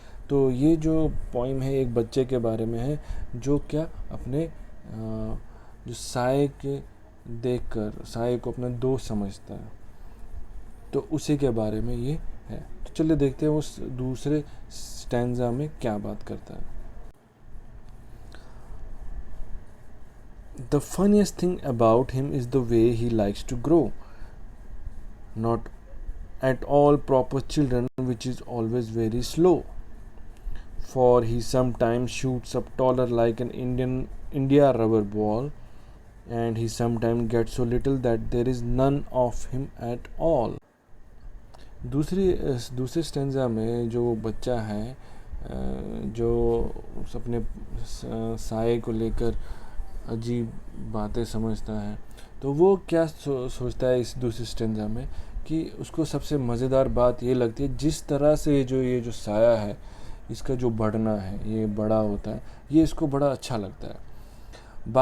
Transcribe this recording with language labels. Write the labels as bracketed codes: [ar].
[hi] तो ये जो पोइम है एक बच्चे के बारे में है जो क्या अपने जो साए के देखकर साए को अपना दोस्त समझता है, तो उसी के बारे में ये है। तो चलिए देखते हैं उस दूसरे स्टैंजा में क्या बात करता है। [en] The funniest thing about him is the way he likes to grow. Not at all proper children, which is always very slow. For he sometimes shoots up taller like an India rubber ball, and he sometimes gets so little that there is none of him at all. [hi] दूसरे stanza में जो बच्चा है जो अपने साए को लेकर अजीब बातें समझता है, तो वो क्या सोचता है इस दूसरे स्टेंजा में कि उसको सबसे मज़ेदार बात ये लगती है जिस तरह से ये जो साया है, इसका जो बढ़ना है, ये बड़ा होता है, ये इसको बड़ा अच्छा लगता है।